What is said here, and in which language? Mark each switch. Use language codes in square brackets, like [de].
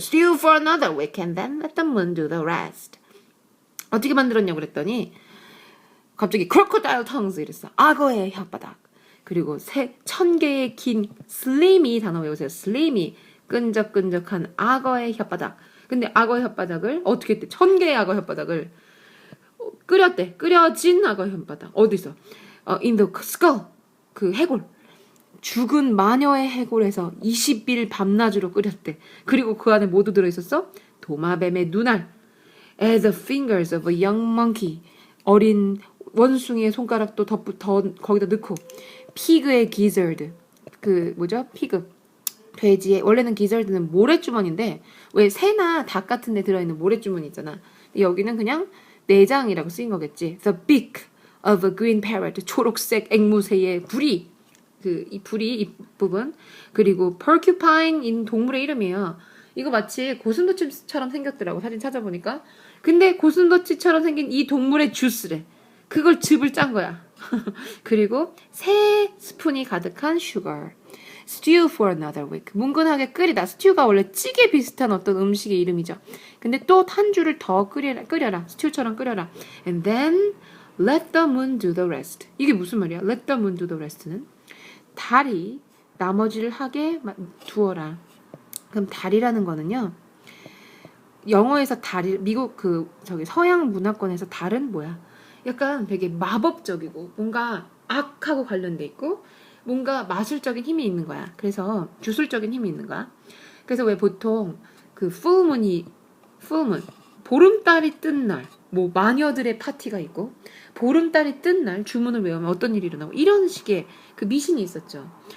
[en] Stew for another week and then let the moon do the rest. [ko] 어떻게 만들었냐고 그랬더니 갑자기 [en] crocodile tongues [ko] 이랬어. 악어의 혓바닥. 그리고 1,000개의 긴 slimy 단어 외우세요. slimy 끈적끈적한 악어의 혓바닥. 근데 악어의 혓바닥을 어떻게 했대? 1,000개의 악어 혓바닥을 끓였대. 끓여진 악어 혓바닥. 어디서? [en] In the skull. [ko] 그 해골. 죽은 마녀의 해골에서 20일 밤낮으로 끓였대. 그리고 그 안에 뭐도 들어있었어? 도마뱀의 눈알. [en] As the fingers of a young monkey. [ko] 어린 원숭이의 손가락도 더 거기다 넣고. 피그의 gizzard. 그 뭐죠? 피그. 돼지의 원래는 gizzard는 모래주머니인데 왜 새나 닭 같은 데 들어있는 모래주머니 있잖아. 여기는 그냥 내장이라고 쓰인 거겠지. [en] The beak of a green parrot. [ko] 초록색 앵무새의 부리. 이 부리 이 부분. 그리고 porcupine인 동물의 이름이에요. 이거 마치 고슴도치처럼 생겼더라고. 사진 찾아보니까. 근데 고슴도치처럼 생긴 이 동물의 주스래. 그걸 즙을 짠 거야. 그리고 3스푼이 가득한 sugar. [en] Stew for another week. [ko] 뭉근하게 끓이다. 스튜가 원래 찌개 비슷한 어떤 음식의 이름이죠. 근데 또 한 줄을 더 끓여라. 스튜처럼 끓여라. [en] And then let the moon do the rest. [ko] 이게 무슨 말이야? [en] Let the moon do the rest는 [ko] 달이 나머지를 하게 두어라. 그럼 달이라는 거는요. 영어에서 달이 미국 서양 문화권에서 달은 뭐야? 약간 되게 마법적이고 뭔가 악하고 관련돼 있고 뭔가 마술적인 힘이 있는 거야. 그래서 주술적인 힘이 있는 거야. 그래서 왜 보통 그 풀문 보름달이 뜬 날, 뭐 마녀들의 파티가 있고 보름달이 뜬 날 주문을 외우면 어떤 일이 일어나고 이런 식의 그 미신이 있었죠.